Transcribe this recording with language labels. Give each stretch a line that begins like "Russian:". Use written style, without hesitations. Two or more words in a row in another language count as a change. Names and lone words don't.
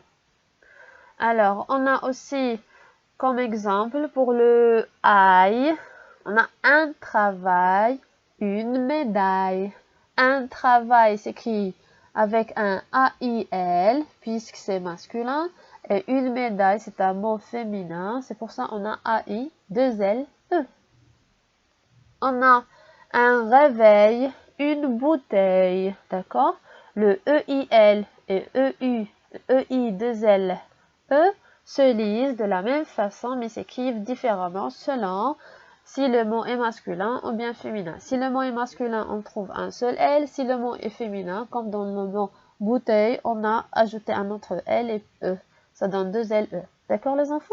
French: Alors, on a aussi comme exemple pour le I, on a un travail, une médaille. Un travail s'écrit avec un A-I-L puisque c'est masculin. Et une médaille, c'est un mot féminin. C'est pour ça qu'on a A-I, 2-L-E. On a un réveil, une bouteille. D'accord? Le E-I-L et E-U, E-I, 2-L-E se lisent de la même façon mais s'écrivent différemment selon si le mot est masculin ou bien féminin. Si le mot est masculin, on trouve un seul L. Si le mot est féminin, comme dans le mot bouteille, on a ajouté un autre L et E. Ça donne 2 LE. D'accord les enfants?